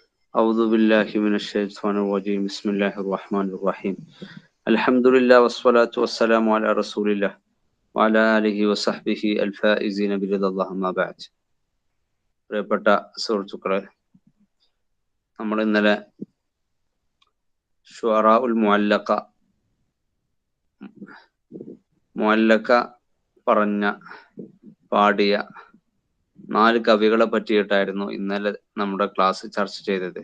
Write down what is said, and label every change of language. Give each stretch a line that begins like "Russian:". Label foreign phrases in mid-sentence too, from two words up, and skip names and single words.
Arabic: أعوذ بالله من الشيطان الرجيم بسم الله الرحمن الرحيم الحمد لله والصلاة والسلام على رسول الله وعلى آله وصحبه الفائزين برضا الله ما بعد.
Malayalam: പ്രിയപ്പെട്ട സുഹൃത്തുക്കളെ, നമ്മൾ ഇന്നലെ
Arabic: شعراء المعلقة
Malayalam: പറഞ്ഞ പാടിയ 4 കവികളെ പറ്റിയിട്ടായിരുന്നു ഇന്നലെ നമ്മുടെ ക്ലാസ് ചർച്ച ചെയ്തത്.